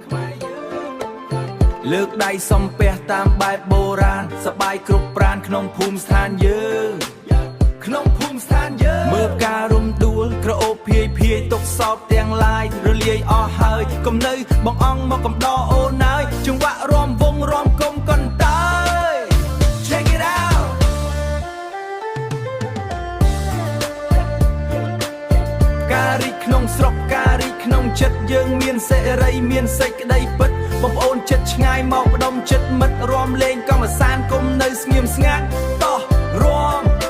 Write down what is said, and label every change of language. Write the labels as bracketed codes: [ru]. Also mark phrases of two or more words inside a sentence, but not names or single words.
[km] លើកដៃសំពះតាមបែបបុរាណសបាយគ្រប់ប្រានក្នុងភូមិស្ថានយើងក្នុងភូមិស្ថានយើងមើលផ្ការំដួលក្រអូបភាយទុកសោតទាំងឡាយរលាយអស់ហើយកុំនៅបងអង្គមកកំដរអូនហើយចង្វាក់រំវងរំគុំកន្តើយ [en] Check it out [km] ការរីកក្នុងស្រុកការរីកក្នុងចិត្តយើងមានសេរីមានសេចក្តីពិតបងប្អូនចិត្តឆ្ងាយមកផ្ដុំចិត្តមិត្តរួមលេងកំសាន្តគុំនៅស្ងៀមស្ងាត់តោះរួម